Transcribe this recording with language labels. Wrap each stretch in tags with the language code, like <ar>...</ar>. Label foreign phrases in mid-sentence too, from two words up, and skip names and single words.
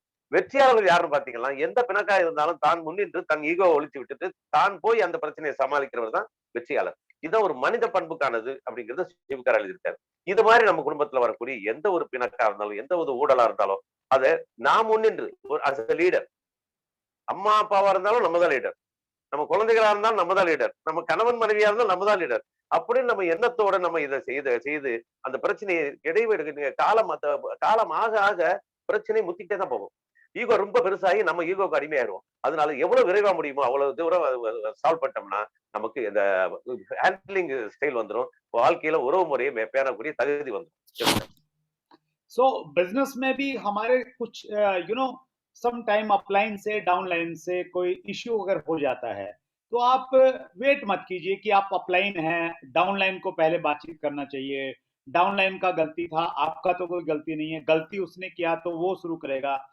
<ta>வெற்றியாளர்கள் யாருன்னு பாத்தீங்கன்னா, எந்த பிணக்கா இருந்தாலும் தான் முன்னின்று தன் ஈகோவை ஒழிச்சு விட்டுட்டு தான் போய் அந்த பிரச்சனையை சமாளிக்கிறவர் தான் வெற்றியாளர். இதுதான் ஒரு மனித பண்புக்கானது அப்படிங்கறத சிவகார் எழுதியிருக்காரு. இது மாதிரி நம்ம குடும்பத்துல வரக்கூடிய எந்த ஒரு பிணக்கா இருந்தாலும், எந்த ஒரு ஊழலா இருந்தாலும், அதை நாம் முன்னின்று</ta> <en>as a leader,</en> <ta>அம்மா அப்பாவா இருந்தாலும் நம்ம தான் லீடர், நம்ம குழந்தைகளா இருந்தாலும் நம்ம தான் லீடர், நம்ம கணவன் மனைவியா இருந்தாலும் நம்ம தான் லீடர் அப்படின்னு நம்ம எண்ணத்தோட நம்ம இதை செய்து அந்த பிரச்சனையை இடைவெளி காலம் ஆக ஆக பிரச்சனை முத்திட்டே தான் போகும். ஈகோ ரொம்ப பெருசாகி நம்ம ஈகோக்கு அடிமையாயிருவோம். அதனால எவ்வளவு விரைவா முடியுமோ அவ்வளவு தூரம் சால்வ் பண்ணிட்டோம்னா நமக்கு இந்த</ta> <en>handling style</en> <ta>வந்துடும். வாழ்க்கையில உறவு முறையை பேணக்கூடிய தகுதி வந்துடும்.</ta> <hi>सो बिजनेस में भी हमारे कुछ</hi> <en>some time</en> <hi>अपलाइन से डाउनलाइन से कोई इश्यू अगर हो जाता है तो आप वेट मत कीजिए कि आप अपलाइन हैं, डाउनलाइन को पहले बातचीत करना चाहिए। डाउनलाइन का गलती था, आपका तो कोई गलती नहीं है, गलती उसने किया तो वो शुरू करेगा।</hi>